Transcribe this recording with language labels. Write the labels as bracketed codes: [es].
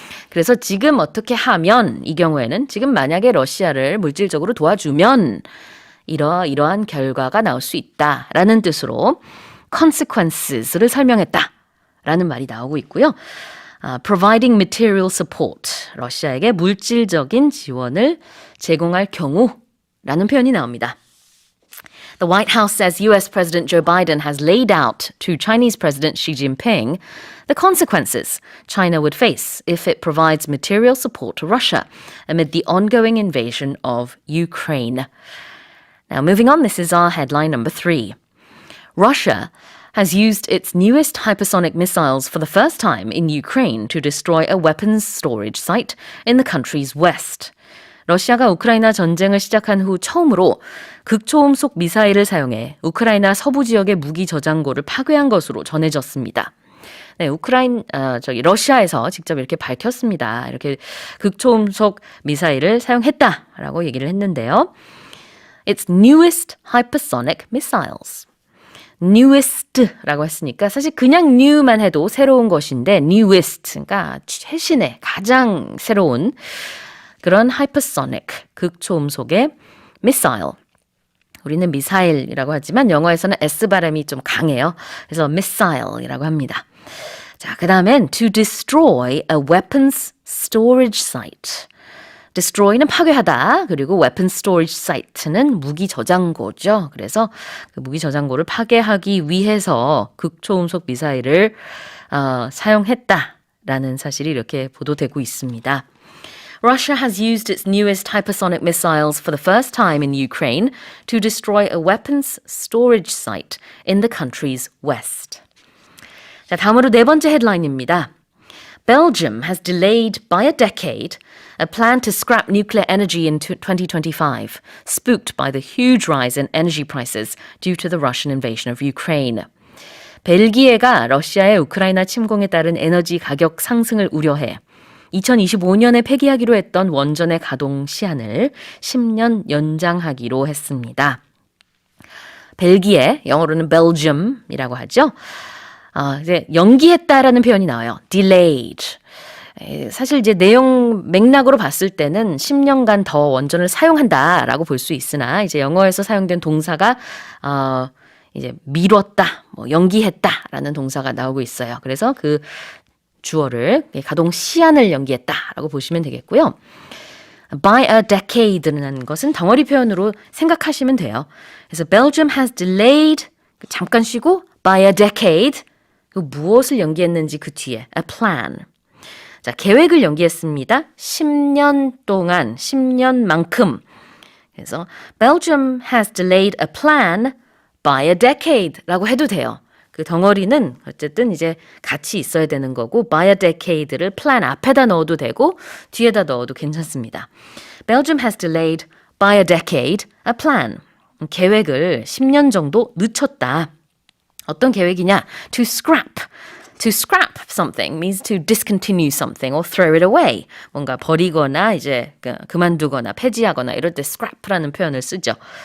[ko] 그래서 지금 어떻게 하면, 이 경우에는 지금 만약에 러시아를 물질적으로 도와주면 이러한 결과가 나올 수 있다라는 뜻으로 consequences를 설명했다라는 말이 나오고 있고요. [en] providing material support, [ko] 러시아에게 물질적인 지원을 제공할 경우 라는 표현이 나옵니다. [en] The White House says U.S. President Joe Biden has laid out to Chinese President Xi Jinping the consequences China would face if it provides material support to Russia amid the ongoing invasion of Ukraine. Now, moving on, this is our headline number 3. Russia has used its newest hypersonic missiles for the first time in Ukraine to destroy a weapons storage site in the country's west. [ko] 러시아가 우크라이나 전쟁을 시작한 후 처음으로 극초음속 미사일을 사용해 우크라이나 서부 지역의 무기 저장고를 파괴한 것으로 전해졌습니다. 네, 러시아에서 직접 이렇게 밝혔습니다. 이렇게 극초음속 미사일을 사용했다라고 얘기를 했는데요. [en] Its newest hypersonic missiles. [ko] newest라고 했으니까 사실 그냥 new만 해도 새로운 것인데 newest, 그러니까 최신의 가장 새로운 그런 hypersonic, 극초음속의 missile. 우리는 미사일이라고 하지만 영어에서는 S 발음이 좀 강해요. 그래서 missile이라고 합니다. 자, 그 다음엔 [en] to destroy a weapons storage site. [ko] destroy는 파괴하다. 그리고 [en] weapons storage site [ko] 는 무기 저장고죠. 그래서 그 무기 저장고를 파괴하기 위해서 극초음속 미사일을 사용했다라는 사실이 이렇게 보도되고 있습니다. [en] Russia has used its newest hypersonic missiles for the first time in Ukraine to destroy a weapons storage site in the country's west. [ko] 자, 다음으로 네 번째 헤드라인입니다. [en] Belgium has delayed by a decade a plan to scrap nuclear energy in 2025, spooked by the huge rise in energy prices due to the Russian invasion of Ukraine. [ko] 벨기에가 러시아의 우크라이나 침공에 따른 에너지 가격 상승을 우려해 2025년에 폐기하기로 했던 원전의 가동 시한을 10년 연장하기로 했습니다. 벨기에, 영어로는 Belgium이라고 하죠. 이제 연기했다라는 표현이 나와요. [en] delayed. [ko] 사실 이제 내용 맥락으로 봤을 때는 10년간 더 원전을 사용한다라고 볼 수 있으나 이제 영어에서 사용된 동사가 이제 미뤘다, 연기했다라는 동사가 나오고 있어요. 그래서 그 주어를 가동 시한을 연기했다라고 보시면 되겠고요. [en] by a decade [ko] 라는 것은 덩어리 표현으로 생각하시면 돼요. 그래서 [en] Belgium has delayed [ko] 잠깐 쉬고 [en] by a decade [ko] 무엇을 연기했는지 그 뒤에 [en] a plan. [ko] 자, 계획을 연기했습니다. 10년 동안, 10년만큼. 그래서 [en] Belgium has delayed a plan by a decade [ko] 라고 해도 돼요. 그 덩어리는 어쨌든 이제 같이 있어야 되는 거고 [en] by a decade [ko] 를 plan 앞에다 넣어도 되고 뒤에다 넣어도 괜찮습니다. [en] Belgium has delayed by a decade a plan. [ko] 계획을 10년 정도 늦췄다. 어떤 계획이냐? [en] To scrap. To scrap something means to discontinue something or throw it away. [ko] 뭔가 버리거나 이제 그만두거나 폐지하거나 이럴 때 scrap라는 표현을 쓰죠.